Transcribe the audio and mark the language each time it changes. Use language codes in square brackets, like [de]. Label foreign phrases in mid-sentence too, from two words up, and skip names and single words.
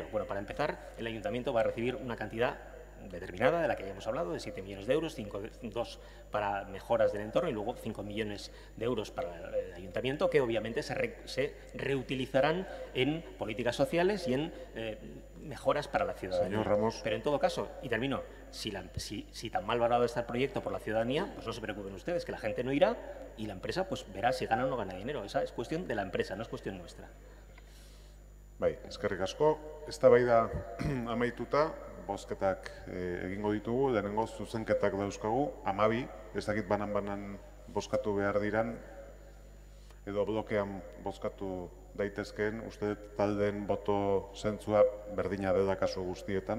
[es] Bueno, para empezar, el ayuntamiento va a recibir una cantidad determinada, de la que ya hemos hablado, de 7 millones de euros, 2 para mejoras del entorno y luego 5 millones de euros para el ayuntamiento, que obviamente se reutilizarán en políticas sociales y en mejoras para la ciudadanía. Señor Ramos. Pero en todo caso, y termino, si tan mal valorado está el proyecto por la ciudadanía, pues no se preocupen ustedes, que la gente no irá y la empresa pues verá si gana o no gana dinero. Esa es cuestión de la empresa, no es cuestión nuestra. [eu] Bai, eskerrik asko. Eztabaida amaituta, bozketak egingo ditugu, lehenengo zuzenketak dauzkagu, 12, ez dakit banan-banan bozkatu behar diran, edo blokean bozkatu daitezkeen, uste taldeen boto zentzua berdina dela kasu guztietan.